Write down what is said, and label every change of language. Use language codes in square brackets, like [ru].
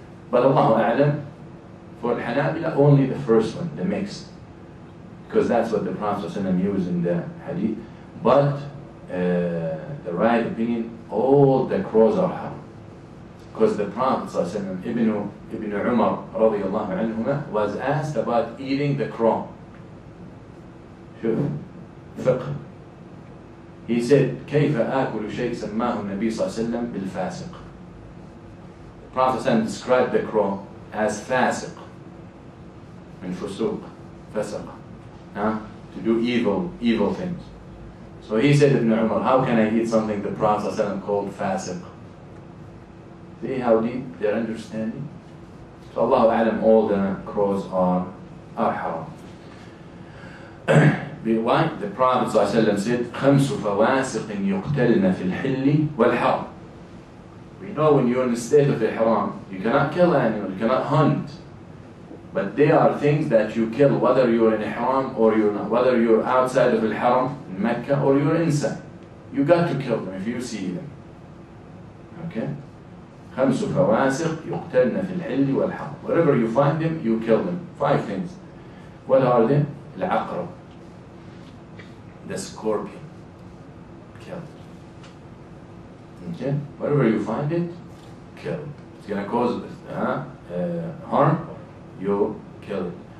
[en] But Allahu A'lam, for Hanabila, only the first one, the mixed, because that's what the Prophet ﷺ used in the hadith. But the right opinion, all the crows are haram. Because the Prophet ﷺ, Ibn Umar radiyallahu anhuma, was asked about eating the crow. [ar] شوف فقه. [en] He said, [ar] كيف آكل شيء سماه النبي صلى الله عليه وسلم بالفاسق. [en] The Prophet ﷺ described the crow as fasiq, [ar] من فسوق, فسق, [en] to do evil things. So he said, Ibn Umar, how can I eat something the Prophet ﷺ called fasiq? See how deep their understanding? So Allahu A'lam, all the crows are haram. Why? The Prophet ﷺ said, [ar] خمس فواسق يقتلن في الحل والحرم. [en] We know when you're in the state of ihram, you cannot kill animals, you cannot hunt. But there are things that you kill, whether you're in ihram or you're not, whether you're outside of al-haram, in Mecca, or you're inside. You got to kill them if you see them. Okay? [ar] خمس فواسق يقتلن في الحل والحرم. [en] Wherever you find them, you kill them. 5 things. What are they? العقرب, the scorpion, kill it. Okay? Wherever you find it, kill it. It's going to cause harm, you kill it.